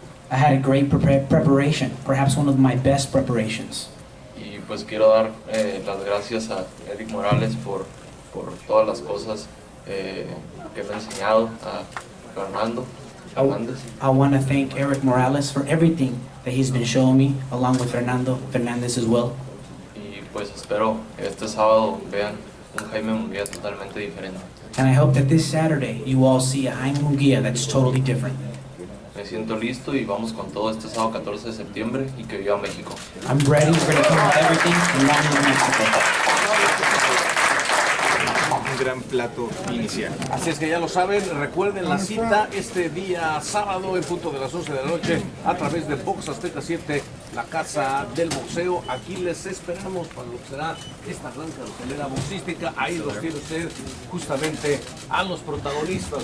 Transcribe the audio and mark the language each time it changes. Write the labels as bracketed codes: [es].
[en] I had a great preparation, perhaps one of my best preparations. [es] Y pues quiero dar las gracias a Eric Morales por todas las cosas que me ha enseñado, a Fernando Fernández. [en] I want to thank Eric Morales for everything that he's been showing me, along with Fernando Fernández as well. [es] Y pues espero este sábado vean un Jaime Munguia totalmente diferente. [en] And I hope that this Saturday you all see a Jaime Munguia that's totally different. [es] Me siento listo y vamos con todo este sábado 14 de septiembre y que viva México. [en] I'm ready for to come with everything and long live Mexico. [es] Un gran plato inicial. Así es que ya lo saben, recuerden la cita este día sábado en punto de las 11 de la noche a través de Box Azteca 7, la casa del boxeo. Aquí les esperamos para lo que será esta gran cartelera boxística. Ahí los tiene usted justamente a los protagonistas.